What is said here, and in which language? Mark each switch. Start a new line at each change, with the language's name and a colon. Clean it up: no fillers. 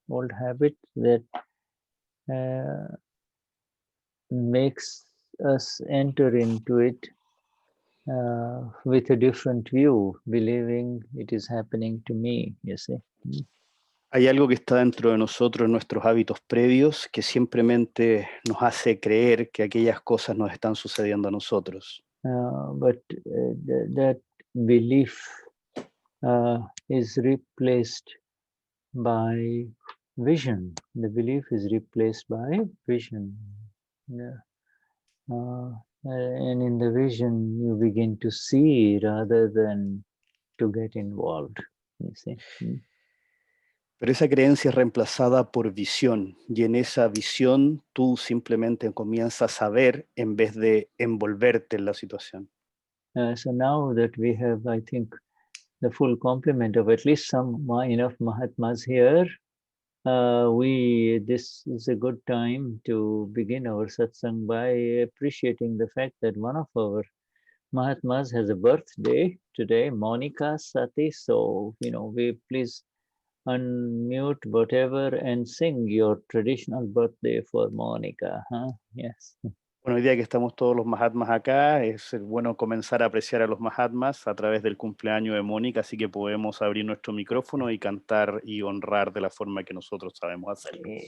English: Old habit that makes us enter into it with a different view, believing it is happening to me, you see.
Spanish: Hay algo que está dentro de nosotros, nuestros hábitos previos, que simplemente nos hace creer que aquellas cosas nos están sucediendo a nosotros.
English: But that belief is replaced by vision. The belief is replaced by vision. Yeah. And in the vision, you begin to see rather than to get involved, you see.
Spanish: Pero esa creencia es reemplazada por visión, y en esa visión tú simplemente comienzas a ver en vez de envolverte en la situación.
English: So now that we have, I think, the full complement of at least enough Mahatmas here, this is a good time to begin our satsang by appreciating the fact that one of our Mahatmas has a birthday today, Monica Sati. So, we please unmute whatever and sing your traditional birthday for Monica, huh? Yes.
Spanish: Bueno, hoy día que estamos todos los Mahatmas acá, es bueno comenzar a apreciar a los Mahatmas a través del cumpleaños de Mónica, así que podemos abrir nuestro micrófono y cantar y honrar de la forma que nosotros sabemos hacerlo.